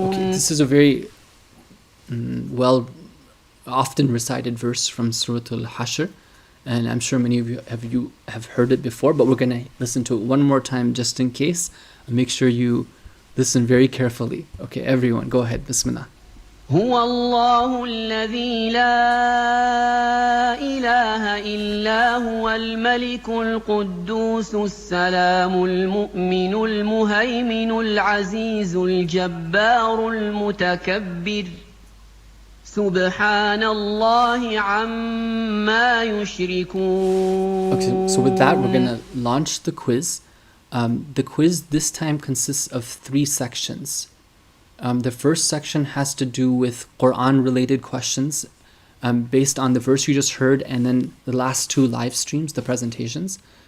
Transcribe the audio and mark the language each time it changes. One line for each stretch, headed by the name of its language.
English: Okay, this is a very often recited verse from Surah Al-Hashr, and I'm sure many of you have heard it before, but we're going to listen to it one more time just in case. Make sure you listen very carefully. Okay, everyone, go ahead. Bismillah.
Arabic: هو الله الذي لا إله إلا هو الملك القدوس السلام المؤمن المهيمن العزيز الجبار المتكبر سبحان الله عما يشركون.
English: Okay, so with that, we're going to launch the quiz. The quiz this time consists of 3 sections. The first section has to do with Qur'an related questions based on the verse you just heard, and then the last 2 live streams, the presentations.